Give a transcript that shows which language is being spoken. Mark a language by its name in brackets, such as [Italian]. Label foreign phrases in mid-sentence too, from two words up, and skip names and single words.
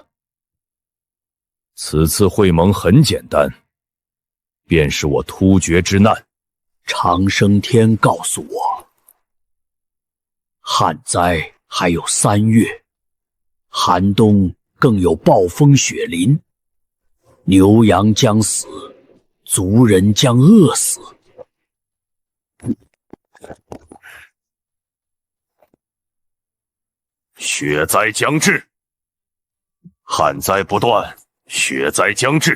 [Chinese] 此次会盟很簡单，便是我突厥之难。长生天告诉我，旱灾还有3月，寒冬更有暴風雪臨，牛羊將死，族人將餓死。雪災將至，旱災不斷，雪災將至。